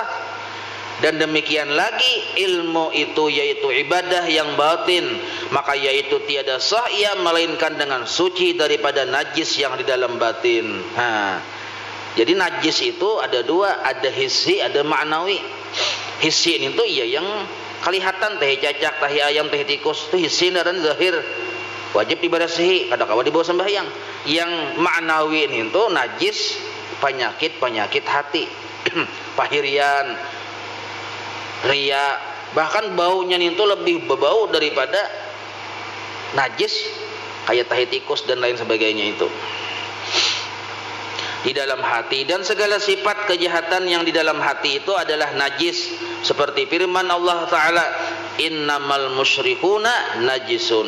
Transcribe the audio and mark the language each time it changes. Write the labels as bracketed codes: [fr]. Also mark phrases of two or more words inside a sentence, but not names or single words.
[id] Dan demikian lagi ilmu itu yaitu ibadah yang batin, maka yaitu tiada sah ia melainkan dengan suci daripada najis yang di dalam batin. Jadi najis itu ada dua, ada hissi, ada ma'nawi. [bjn] Hissi ini tuh ya yang kelihatan, teh cacak, teh ayam, teh tikus, itu hissi dan zahir, wajib dibersihi, kada kawa dibawa sembahyang. [id] Yang ma'nawi ini tuh najis, penyakit hati, pahirian, ria, bahkan baunya itu lebih berbau daripada najis, kayak teh tikus dan lain sebagainya itu. Di dalam hati, dan segala sifat kejahatan yang di dalam hati itu adalah najis, seperti firman Allah Ta'ala, [ar] إنما المشركون نجس.